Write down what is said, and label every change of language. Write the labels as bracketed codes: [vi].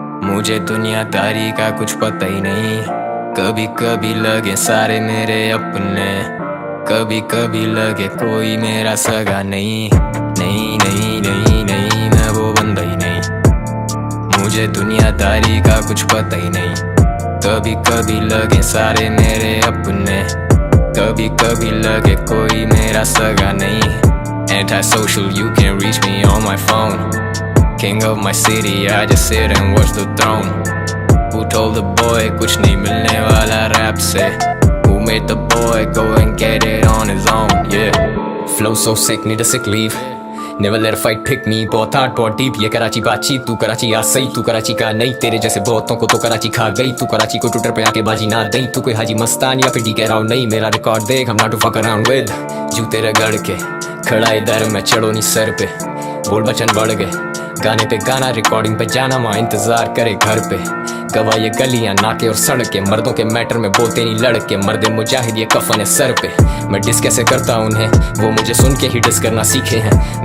[hi] मुझे दुनियादारी का कुछ पता ही नहीं। कभी कभी लगे सारे मेरे अपने, कभी कभी लगे कोई मेरा सगा नहीं। नहीं नहीं नहीं नहीं, मैं वो बंदा ही नहीं। मुझे दुनियादारी का कुछ पता ही नहीं। कभी कभी लगे सारे मेरे अपने, कभी कभी लगे कोई मेरा सगा नहीं। [en] Antisocial, you can reach me on my phone. King of my city, I just sit and watch the throne. Who told the boy [hi] कुछ नहीं मिलने वाला रैप से? [en] Who made the boy go and get it on his own? Yeah. Flow so sick, need a sick leave. Never let a fight pick me. [hi] बहुत hard, बहुत deep. ये कराची बातचीत, तू कराची आ सही, तू कराची का नहीं। तेरे जैसे बहुतों को तो कराची खा गई। तू कराची को ट्विटर पे आके बाजी ना दई। तू कोई हाजी मस्तान या फिर डी राउंड नहीं। मेरा रिकॉर्ड देख, [en] I'm not to fuck around with. [hi] जूते रगड़ के खड़ा इधर मैं, चढ़ो नहीं सर पे। बोल बचन बढ़ गए, गाने पे गाना, रिकॉर्डिंग पे जाना, माँ इंतजार करे घर पे। गवा ये गलियां, नाके और सड़के, मर्दों के मैटर में बोलते नहीं लड़के। मर्दे मुजाहिद ये कफन है सर पे। मैं डिस कैसे करता उन्हें, वो मुझे सुन के ही डिस करना सीखे हैं।